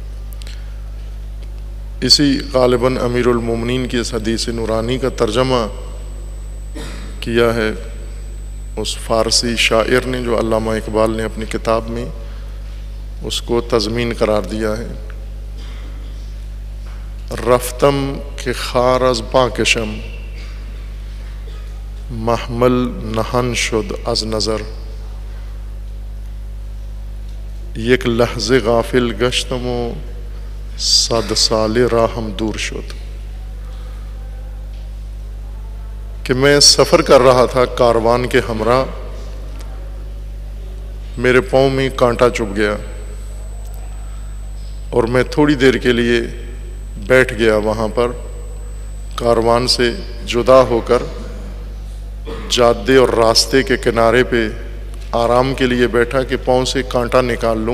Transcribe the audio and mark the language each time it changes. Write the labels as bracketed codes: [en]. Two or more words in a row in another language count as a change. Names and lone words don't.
[ur] اسی غالباً امیر المومنین کی اس حدیث نورانی کا ترجمہ کیا ہے اس فارسی شاعر نے، جو علامہ اقبال نے اپنی کتاب میں اس کو تضمین قرار دیا ہے۔ [fa] رفتم کہ خار از پاکشم، محمل نہن شد از نظر، یک لحظه غافل گشتم و 100 ساله راہم دور شد، [ur] کہ میں سفر کر رہا تھا کاروان کے ہمراہ، میرے پاؤں میں کانٹا چبھ گیا اور میں تھوڑی دیر کے لیے بیٹھ گیا وہاں پر، کاروان سے جدا ہو کر جادے اور راستے کے کنارے پہ آرام کے لیے بیٹھا کہ پاؤں سے کانٹا نکال لوں۔